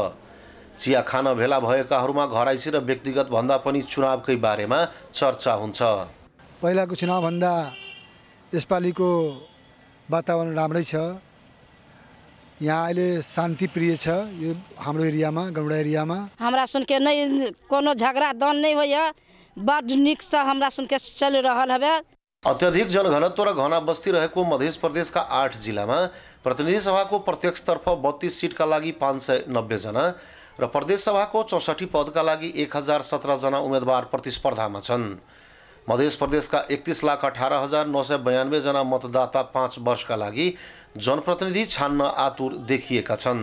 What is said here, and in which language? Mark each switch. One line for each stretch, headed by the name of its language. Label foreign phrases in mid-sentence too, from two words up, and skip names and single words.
Nepali: चिया खान भेला भएकाहरूमा घराइसी र व्यक्तिगत भन्दा पनि चुनावकै बारेमा चर्चा हुन्छ। पहिलाको चुनावभन्दा यसपालिको वातावरण राम्रै छ। यहाँ अहिले शान्तिप्रिय छ यो हाम्रो एरियामा, गौडा एरियामा।
Bhojpuri: हमरा सुनके नहीं कोनो झगड़ा दन नहीं होइए, बड़ निक से हमरा सुनके चल रहल हवे।
Nepali: अत्यधिक जनघनत्व र घना बस्ती रहेको मध्य प्रदेशका 8 जिल्लामा प्रतिनिधि सभाको प्रत्यक्ष तर्फ 32 सीटका लागि 590 जना र प्रदेश सभाको 64 पदका लागि 1017 जना उम्मेदवार प्रतिस्पर्धामा छन्। मध्य प्रदेशका 31,18,992 जना मतदाता 5 वर्षका लागि जनप्रतिनिधि छान्न आतुर देखिएका छन्।